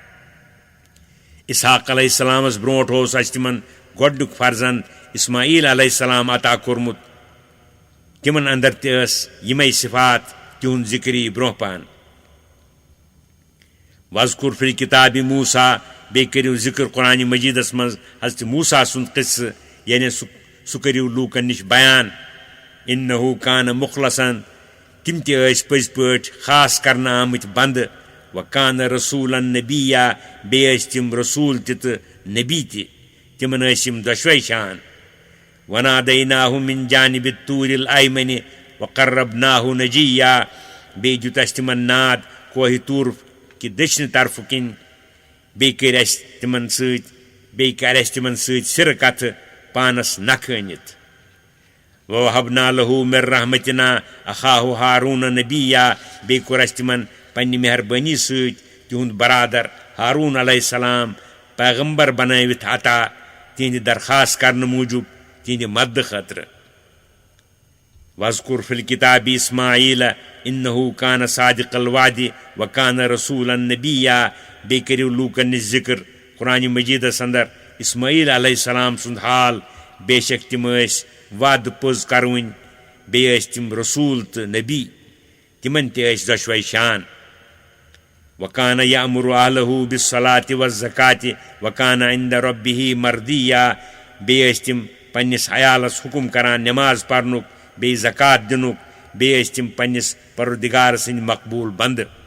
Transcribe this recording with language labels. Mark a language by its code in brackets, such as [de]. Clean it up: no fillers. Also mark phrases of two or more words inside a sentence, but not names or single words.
[ks] इसहाक अलैहिस्सलामस ब्रोट होस तिमन गोडुक फर्जंद इस्माईल अलैहिस्सलाम अता कोरमुत तिमन अंदर तस यमै सिफात तिहुन जिक्री ब्रोह पान [ar] واذكر في الكتاب موسى [ks] बे करियो जिक्र कुरान मजीदस मज हज़रत मूसा सुंद किस्सा यानी सु करियो लूकन निश बयान [ar] إنه كان مخلصا [ks] तिम तज पज पट खास करना आमत बंद [ar] وكان رسولا نبيا [ks] बे तिम रसूल तित नबी तिमन दशवे शान [ar] وناديناه من جانب الطور الأيمن وقربناه نجيا [ks] बे जुतस तिमन नाद कोह तूर कि दक्षिण तरफ किन बे कर तिमन तिमन सिर कथ पानस नखनित [ar] ووهبنا له من رحمتنا أخاه هارون نبيا [ks] बे कोर तिमन पन्नि मेहरबानी तिहुंद बरादर हारून अलैहिस्सलाम पैगंबर बनवित अता तिहंद दरखास्त करने मूजूब तिहंद मद खतर [ar] واذكر في الكتاب إسماعيل إنه كان صادق الوعد وكان رسولا نبيا बे [ks] करियो लूकन निश जिक्र कुरान मजीदस अंदर इस्माईल अलैहिस्सलाम सुंद हाल बेशक तिम वाद पोज करवन बे तिम रसूल तो नबी तिमन दशवे शान [ar] وكان يأمر أهله بالصلاة والزكاة وكان عند ربه مرضيا [ks] बे तिम पन्निस अयालस हुकुम करान नमाज पढ़नुक बे ज़कात दिनुक बे तिम पन्निस परवरदिगार सिंद मकबूल बंद